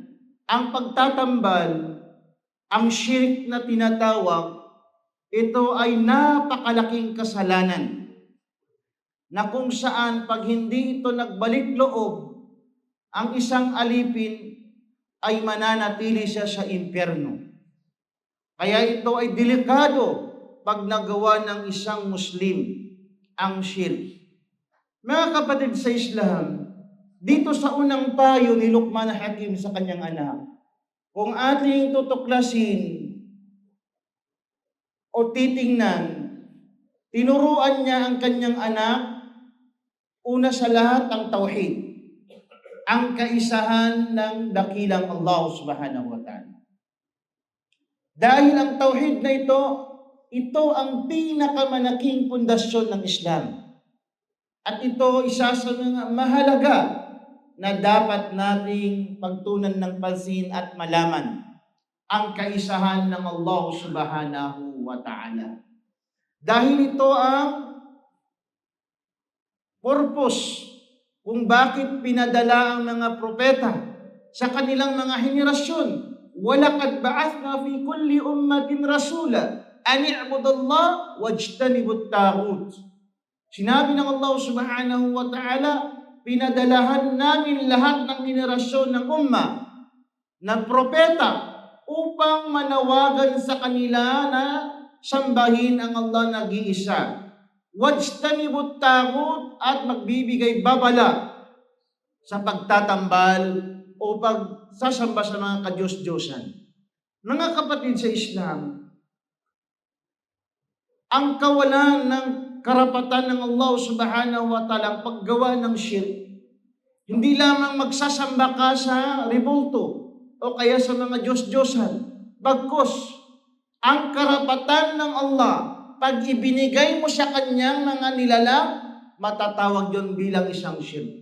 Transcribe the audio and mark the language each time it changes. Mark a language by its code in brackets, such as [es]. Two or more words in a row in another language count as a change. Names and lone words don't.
[tl] Ang pagtatambal, ang syirik na tinatawag, ito ay napakalaking kasalanan na kung saan pag hindi ito nagbalik loob, ang isang alipin ay mananatili siya sa impyerno. Kaya ito ay delikado pag nagawa ng isang Muslim ang syirik. Mga kapatid sa Islam, dito sa unang payo ni Luqman al-Hakim sa kanyang anak, kung ating tutuklasin o titingnan, tinuruan niya ang kanyang anak, una sa lahat ang tauhid, ang kaisahan ng dakilang Allah [ar] سبحانه وتعالى. [tl] Dahil ang tauhid na ito ang pinakamalaking pundasyon ng Islam. At ito isa sa mga mahalaga na dapat nating pagtunan ng pansin at malaman, ang kaisahan ng Allah [ar] سبحانه وتعالى. [tl] Dahil ito ang purpose kung bakit pinadala ang mga propeta sa kanilang mga henerasyon. [ar] وَلَقَدْ بَعَثْنَا فِي كُلِّ أُمَّةٍ رَسُولًا أَنِ اعْبُدُوا اللَّهَ وَاجْتَنِبُوا الطَّاغُوتَ. [tl] Sinabi ng Allah [ar] سبحانه وتعالى, [tl] pinadalahan namin lahat ng henerasyon ng umma, ng propeta, upang manawagan sa kanila na sambahin ang Allah nag-iisa. [ar] واجتنبوا الطاغوت, [tl] at magbibigay babala sa pagtatambal o pagsasamba sa mga kadyos-diyosan. Mga kapatid sa Islam, ang kawalan ng karapatan ng Allah [ar] سبحانه وتعالى [tl] ang paggawa ng shirk, hindi lamang magsasamba ka sa rebulto o kaya sa mga Diyos-Diyosan. Bagkus, ang karapatan ng Allah, pag ibinigay mo sa kanyang mga nilalang, matatawag yon bilang isang shirk.